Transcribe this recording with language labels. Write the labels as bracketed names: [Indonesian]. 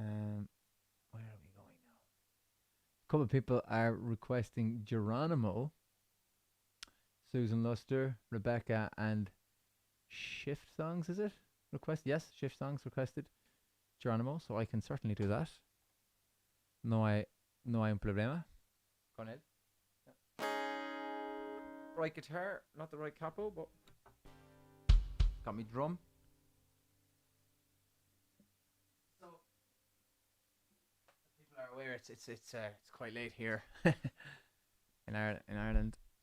[English] Where are we going now? A couple of people are requesting Geronimo. Susan Luster, Rebecca, and Shift Songs, is it? Yes, Shift Songs requested Geronimo, so I can certainly do that. [Spanish] No hay un problema con él. [English] Yeah. Right guitar, not the right capo, but got me drum. So people are aware it's quite late here in Ireland.